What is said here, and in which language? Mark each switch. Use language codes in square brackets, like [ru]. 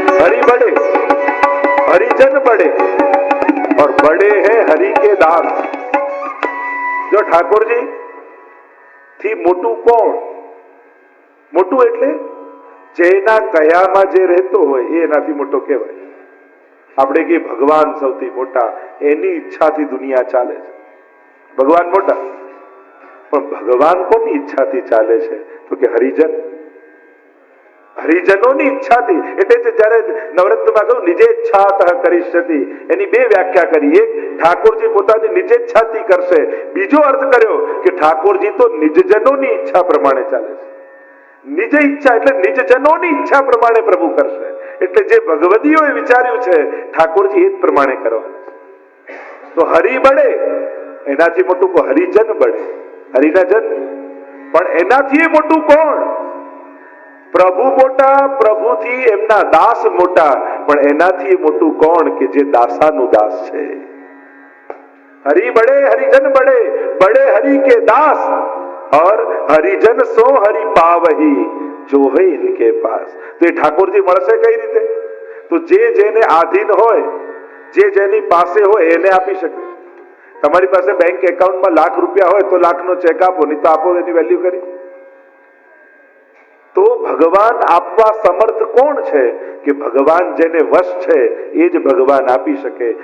[hi] हरि बड़े, हरिजन बड़े, और बड़े हैं हरि के दास. जो ठाकुर जी [gu] થી મોટું કોણ? મોટું એટલે જેના કયામાં જે રહેતો હોય એ એનાથી મોટો કહેવાય. આપણે કે ભગવાન સૌથી મોટા, એની ઈચ્છાથી દુનિયા ચાલે છે. ભગવાન મોટા, પણ ભગવાન કોની ઈચ્છાથી ચાલે છે? તો કે હરિજન, હરિજનોની ઈચ્છાથી. એટલે જયારે નવરત્નમાં કહ્યું [sa] નિજે ઈચ્છાત કરીષ્યતિ, [gu] એની બે વ્યાખ્યા કરી. એક, ઠાકોરજી પોતાની નિજેચ્છાથી કરશે. બીજો અર્થ કર્યો કે ઠાકોરજી તો નિજજનોની ઈચ્છા પ્રમાણે ચાલે છે. નિજ ઈચ્છા એટલે નિજજનોની ઈચ્છા પ્રમાણે પ્રભુ કરશે. એટલે જે ભગવદીઓએ વિચાર્યું છે ઠાકોરજી એ જ પ્રમાણે કરવાના છે. તો હરિ બળે, એનાથી મોટું કોઈ હરિજન બળે, હરિના જન. પણ એનાથી મોટું કોણ? પ્રભુ મોટા, પ્રભુથી એમના દાસ મોટા, પણ એનાથી મોટું કોણ? કે જે દાસાનું દાસ છે. [hi] हरि बड़े हरिजन बड़े, बड़े हरि के दास, और हरिजन सो हरि पावही, जो है इनके पास. तो ये ठाकुरजी [gu] મળશે કઈ રીતે? તો જે જેને આધીન હોય, જે જેની પાસે હોય એને આપી શકે. તમારી પાસે બેંક એકાઉન્ટમાં લાખ રૂપિયા હોય તો લાખનો ચેક આપો, નહીં તો આપો એની વેલ્યુ કરી. તો ભગવાન આપવા સમર્થ કોણ છે? કે ભગવાન જેને વશ છે એ જ ભગવાન આપી શકે.